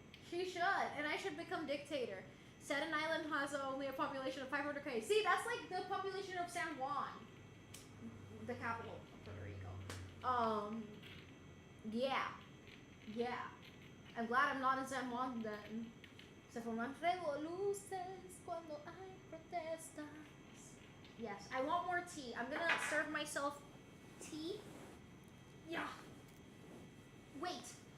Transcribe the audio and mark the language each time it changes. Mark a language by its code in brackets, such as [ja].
[en] She should, and I should become dictator. Staten Island has only a population of 500K. See, that's like the population of San Juan, the capital of Puerto Rico. Yeah. I'm glad I'm not in San Juan then. [es] Se forman revoluciones cuando hay protestas. [en] Yes, I want more tea. I'm gonna serve myself tea. Yeah. Wait.